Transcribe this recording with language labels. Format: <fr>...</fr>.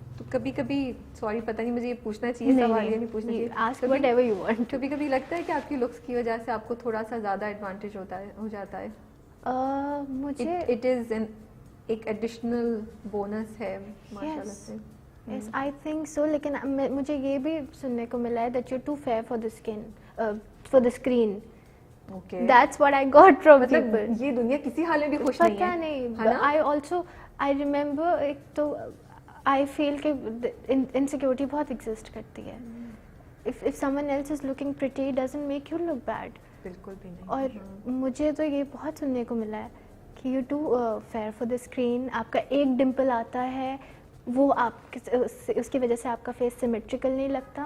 <ur>کبھی کبھی سوری پتہ نہیں مجھے یہ پوچھنا چاہیے سوال یا نہیں پوچھنا چاہیے,</ur> <en>ask whatever you want.</en> <ur>کبھی کبھی لگتا ہے کہ آپ کی لکس کی وجہ سے آپ کو تھوڑا سا زیادہ ایڈوانٹیج ہو جاتا ہے؟ مجھے اٹ از ایک ایڈیشنل بونس ہے ماشاء اللہ سے.</ur> <en>Yes, I think so.</en> <ur>لیکن مجھے یہ بھی سننے کو ملا ہے</ur> <en>that you're too fair for the skin, for the screen. Okay. That's what I got from people.</en> <ur>یہ دنیا کسی حال میں بھی خوش نہیں ہے. پتہ نہیں. I remember ایک تو I feel کہ insecurity بہت exist کرتی ہے.</ur> <en>If someone else is looking pretty, it doesn't make you look bad.</en> <ur>بالکل بھی نہیں. اور مجھے تو یہ بہت سننے کو ملا ہے کہ</ur> <en>you too fair for the screen.</en> <ur>آپ کا ایک ڈمپل آتا ہے, وہ آپ اس کی وجہ سے آپ کا فیس سیمیٹریکل نہیں لگتا.</ur>